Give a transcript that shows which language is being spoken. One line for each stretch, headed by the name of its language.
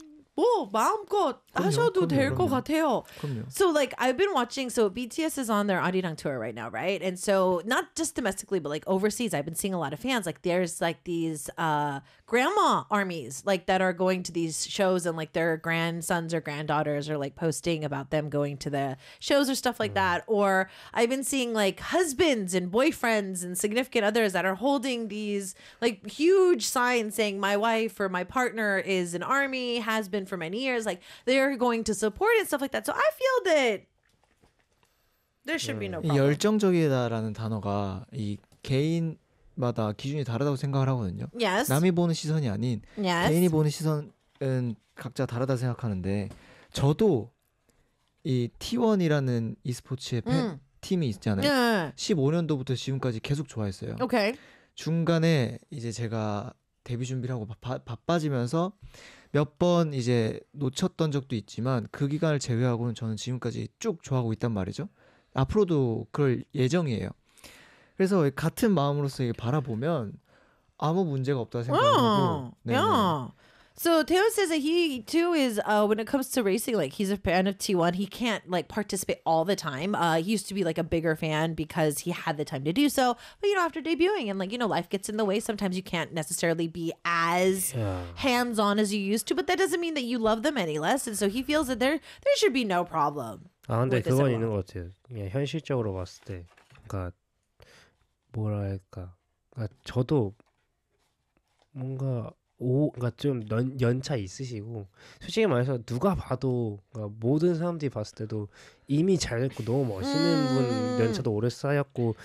Korean: 뭐 마음껏 그럼요, 하셔도 될 것 같아요. 그럼요.
English: So like I've been watching. So BTS is on their Arirang tour right now, right? And so not just domestically, but like overseas, I've been seeing a lot of fans. Like there's like these grandma armies like that are going to these shows, and like their grandsons or granddaughters are like posting about them going to the shows or stuff like that. Or I've been seeing like husbands and boyfriends and significant others that are holding these like huge signs saying my wife or my partner is an army, has been for many years, like they're going to support and stuff like that. So I feel that there should be no problem.
Korean: 열정적이다라는 단어가 이 개인마다 기준이 다르다고 생각을 하거든요.
English: Yes.
Korean: 남이 보는 시선이 아닌
English: yes.
Korean: 개인이 보는 시선은 각자 다르다 생각하는데 저도 이 T1이라는 e스포츠의 팀이 있잖아요.
English: Yeah.
Korean: 15년도부터 지금까지 계속 좋아했어요.
English: Okay.
Korean: 중간에 이제 제가 데뷔 준비하고 바빠지면서 몇 번 이제 놓쳤던 적도 있지만 그 기간을 제외하고는 저는 지금까지 쭉 좋아하고 있단 말이죠. 앞으로도 그럴 예정이에요. 그래서 같은 마음으로서 바라보면 아무 문제가 없다 생각하고.
English: Yeah. So Taeyo says that he too is when it comes to racing, like he's a fan of T1. He can't like participate all the time. He used to be like a bigger fan because he had the time to do so. But you know, after debuting and like, you know, life gets in the way. Sometimes you can't necessarily be as hands on as you used to. But that doesn't mean that you love them any less. And so he feels that there should be no problem.
Korean: 아 근데 그건 있는 것 같아요. 예, 현실적으로 봤을 때, 그러니까 뭐랄까, 그러니까 저도 뭔가 오, 그러니까 좀 연차 있으시고 솔직히 말해서 누가 봐도 그러니까 모든 사람들이 봤을 때도 이미 잘됐고 너무 멋있는 분 연차도 오래 쌓였고